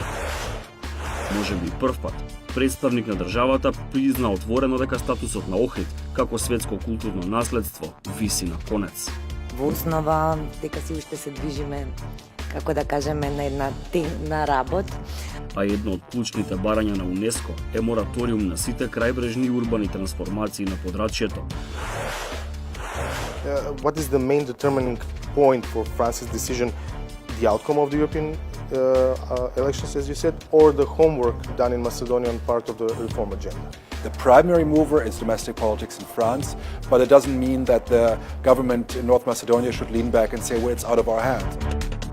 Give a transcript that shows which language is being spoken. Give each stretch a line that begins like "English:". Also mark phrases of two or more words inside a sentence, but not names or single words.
Macedonian: Може би прв пат представник на државата призна отворено дека статусот на Охрид како светско културно наследство виси на конец. Во основа дека си уште се движиме, како да кажеме, на една темна работ. А едно од клучните барања на УНЕСКО е мораториум на сите крајбрежни урбани трансформации на подрачјето.
English: What is the main determining point for France's decision? The outcome of the European elections, as you said, or the homework done in Macedonia on part of the reform agenda? The primary mover is domestic politics in France, but it doesn't mean that the government in North Macedonia should lean back and say, well, it's out of our hands.